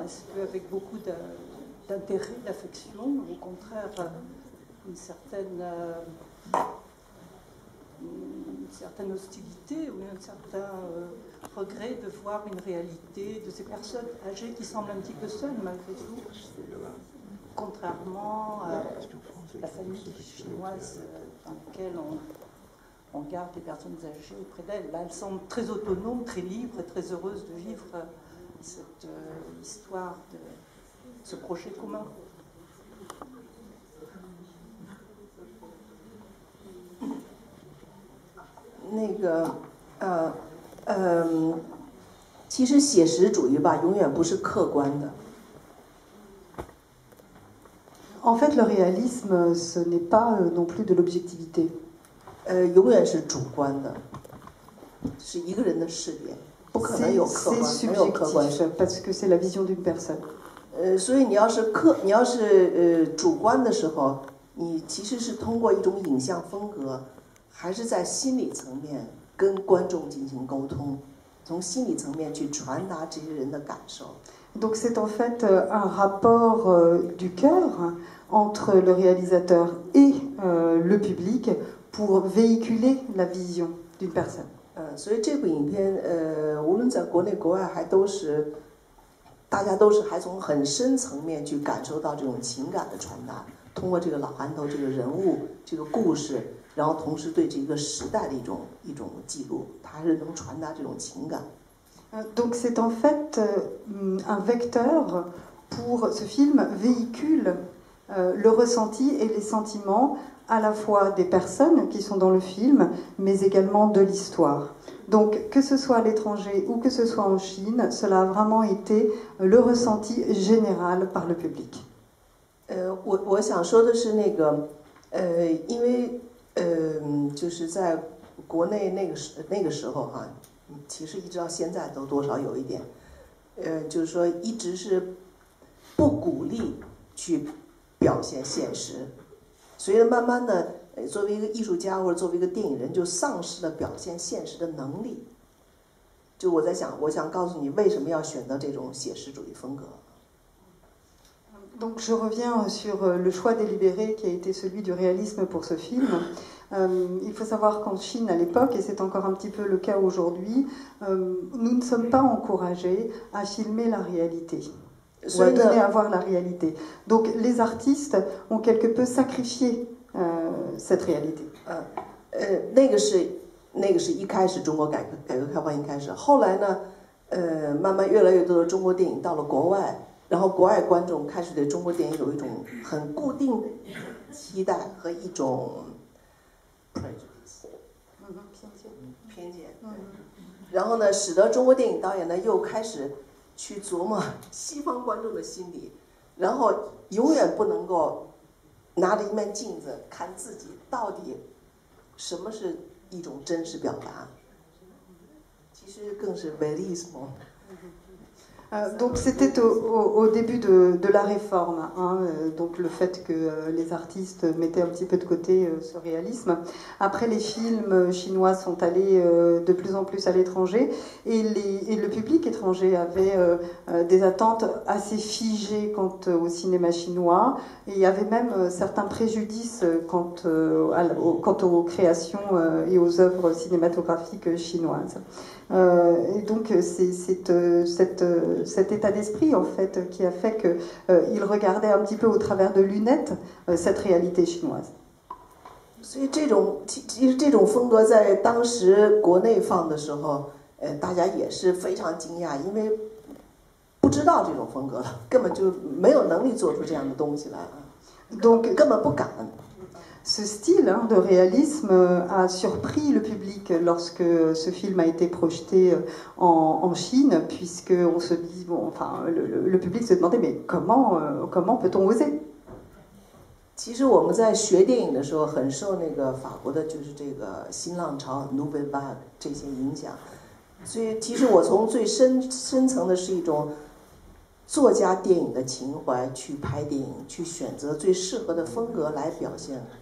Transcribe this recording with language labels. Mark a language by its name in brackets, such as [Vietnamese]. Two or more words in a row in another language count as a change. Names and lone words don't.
[French] Est-ce qu'avec beaucoup d'intérêt, d'affection, ou au contraire une certaine hostilité ou un certain regret de voir une réalité de ces personnes âgées qui semblent un petit peu seules malgré tout, contrairement à la famille chinoise dans laquelle on garde les personnes âgées auprès d'elles. Là, elles semblent très autonomes, très libres et très heureuses de vivre cette histoire de ce projet commun. [Chinese] 其实写实主义吧，永远不是客观的。 [French] En fait, le réalisme, ce n'est pas non plus de l'objectivité. [Chinese] 永远是主观的，是一个人的视野，不可能有客观，没有客观。 [French] C'est subjectif parce que c'est la vision d'une personne. [Chinese] 所以你要是主观的时候，你其实是通过一种影像风格，还是在心理层面跟观众进行沟通，从心理层面去传达这些人的感受。 [French] Donc c'est en fait un rapport du cœur entre le réalisateur et le public pour véhiculer la vision d'une personne. [Chinese] 所以这部影片无论在国内国外大家都是还从很深层面去感受到这种情感的传达，通过这个老憨头这个人物这个故事，然后同时对这个时代的一种记录，它还是能传达这种情感。 [French] Donc c'est en fait un vecteur pour ce film véhicule le ressenti et les sentiments à la fois des personnes qui sont dans le film, mais également de l'histoire. Donc que ce soit à l'étranger ou que ce soit en Chine, cela a vraiment été le ressenti général par le public. [Chinese] 我想说的是因为就是在国内那个时候哈。其实一直到现在都多少有一点，就是说一直是不鼓励去表现现实，所以慢慢的，作为一个艺术家或者作为一个电影人，就丧失了表现现实的能力。就我在想，我想告诉你为什么要选择这种写实主义风格。 [French] Donc je reviens sur le choix délibéré qui a été celui du réalisme pour ce film. Il faut savoir qu'en Chine à l'époque, et c'est encore un petit peu le cas aujourd'hui, nous ne sommes pas encouragés à filmer la réalité, ou à donner à voir la réalité. Donc les artistes ont quelque peu sacrifié cette réalité. [Chinese] 那个是一开始中国改革开放一开始，后来呢，慢慢越来越多的中国电影到了国外。然后国外观众开始对中国电影有一种很固定期待和一种 偏见，然后呢，使得中国电影导演呢又开始去琢磨西方观众的心理，然后永远不能够拿着一面镜子看自己到底什么是一种真实表达，其实更是 vérisme。 [French] Donc c'était au début de la réforme, donc le fait que les artistes mettaient un petit peu de côté ce réalisme. Après, les films chinois sont allés de plus en plus à l'étranger et le public étranger avait des attentes assez figées quant au cinéma chinois et il y avait même certains préjudices quant aux créations et aux œuvres cinématographiques chinoises. Et donc c'est cet état d'esprit en fait qui a fait qu'il regardait un petit peu au travers de lunettes cette réalité chinoise. [Chinese] 所以其实这种风格在当时国内放的时候，大家也是非常惊讶，因为不知道这种风格了，根本就没有能力做出这样的东西来啊， [French] Donc [Chinese] 根本不敢。 [French] Ce style de réalisme a surpris le public lorsque ce film a été projeté en Chine, puisqu'on se dit, bon, enfin, le public se demandait, mais comment peut-on oser? [Chinese] 其实我们在学电影的时候，很受那个法国的，就是这个新浪潮 [French] Nouvelle Vague [Chinese] 这些影响，所以其实我从最深层的是一种作家电影的情怀去拍电影，去选择最适合的风格来表现。